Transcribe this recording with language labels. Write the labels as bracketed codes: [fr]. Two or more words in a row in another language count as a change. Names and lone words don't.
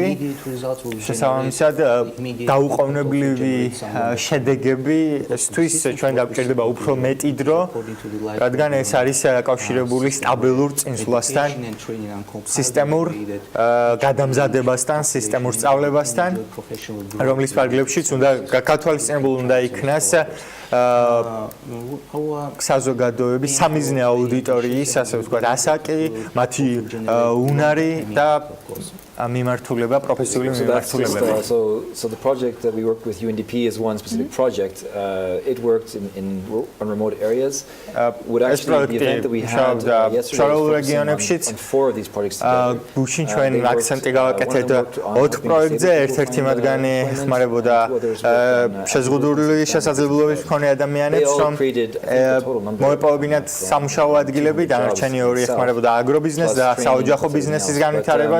[ka] შესაბამისად, დაუყოვნებლივი შედეგები ესთვის ჩვენ გვჭირდება უფრო მეტი დრო, რადგან ეს არის დაკავშირებული სტაბილურ წინსვლასთან, სისტემურ გადამზადებასთან, სისტემურ სწავლებასთან, რომლის ფარგლებშიც უნდა გათვალისწინებულ უნდა იქნას საზოგადოების სამიზნე აუდიტორიის, ასე ვთქვათ, ასაკი, მათი უნარი და მიმართულება, პროფესიული მიმართულებები. [en] So the project that we worked with UNDP is one specific project. It worked on remote areas. Would actually be the event that we had yesterday on 4 of these projects together. [ka] გუშინ ჩვენ აქცენტი გავაკეთეთ 4 პროექტზე, ერთ-ერთი მათგანი ხმარებოდა შეზღუდული შესაძლებლობების მქონე ადამიანებს, რომ მოეპოვებინათ სამუშაო ადგილები, დანარჩენი 2 ეხმარებოდა აგრობიზნესს და საოჯახო ბიზნესის განვითარებას.